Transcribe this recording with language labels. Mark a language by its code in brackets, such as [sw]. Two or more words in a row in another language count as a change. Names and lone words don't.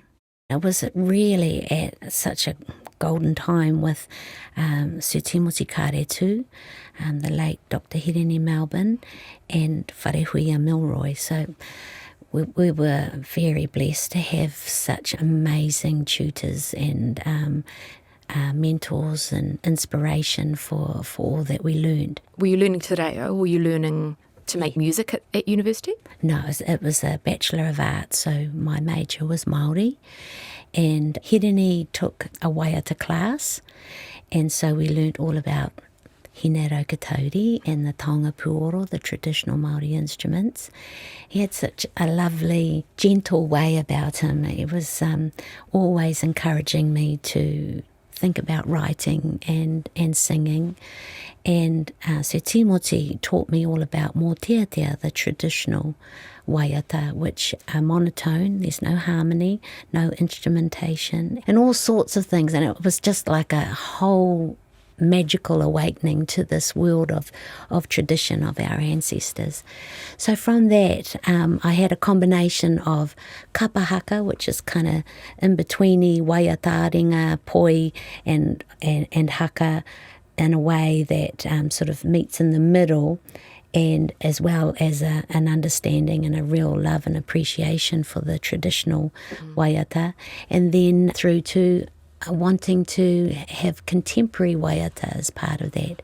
[en] It was really at such a golden time with Sir Timothy Kāretu, the late Dr. Hinewehi Mohi, and Wharehuia Milroy. So we were very blessed to have such amazing tutors and mentors and inspiration for all that we learned. Were you learning [mi] te reo, [en] or were you learning to make music at university? No, it was a Bachelor of Arts, so my major was Māori, and Hinewehi took a waiata class, and so we learnt all about hine raukatauri and the [mi] taonga puoro, [en] the traditional Māori instruments. He had such a lovely, gentle way about him. He was always encouraging me to think about writing and singing. And Sir Timothy taught me all about mōteatea, the traditional waiata, which are monotone, there's no harmony, no instrumentation, and all sorts of things. And it was just like a whole magical awakening to this world of tradition of our ancestors. So from that, I had a combination of kapahaka, which is kind of in betweeny [mi] waiata, ringa, poi, [en] and haka, in a way that sort of meets in the middle, and as well as an understanding and a real love and appreciation for the traditional waiata, and then through to wanting to have contemporary waiata as part of that.